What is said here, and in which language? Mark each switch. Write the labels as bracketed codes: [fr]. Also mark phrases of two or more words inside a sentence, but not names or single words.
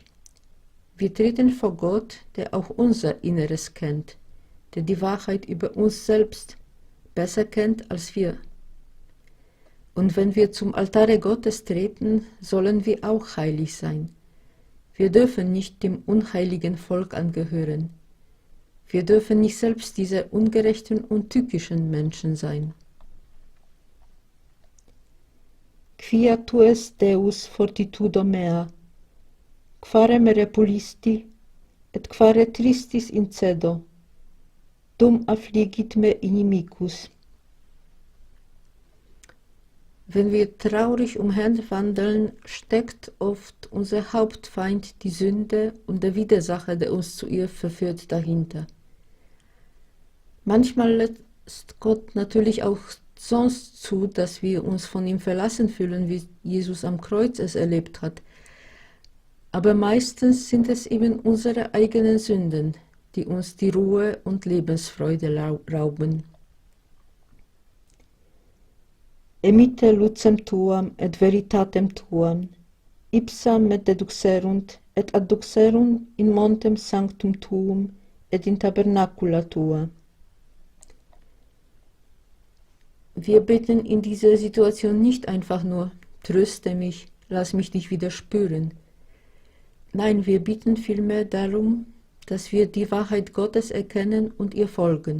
[de] Wir treten vor Gott, der auch unser Inneres kennt, der die Wahrheit über uns selbst besser kennt als wir. Und wenn wir zum Altare Gottes treten, sollen wir auch heilig sein. Wir dürfen nicht dem unheiligen Volk angehören. Wir dürfen nicht selbst diese ungerechten und tückischen Menschen sein. [la] Quia tues Deus fortitudo mea, quare me repulisti, et quare tristis incedo, dum affligit me inimicus. [de] Wenn wir traurig umherwandeln, steckt oft unser Hauptfeind, die Sünde und der Widersacher, der uns zu ihr verführt, dahinter. Manchmal lässt Gott natürlich auch sonst zu, dass wir uns von ihm verlassen fühlen, wie Jesus am Kreuz es erlebt hat. Aber meistens sind es eben unsere eigenen Sünden, die uns die Ruhe und Lebensfreude rauben. [la] Emite lucem tuam et veritatem tuam, ipsa me deduxerunt et adduxerunt in montem sanctum tuum et in tabernacula tua. [de] Wir beten in dieser Situation nicht einfach nur, tröste mich, lass mich dich wieder spüren. Nein, wir bitten vielmehr darum, dass wir die Wahrheit Gottes erkennen und ihr folgen.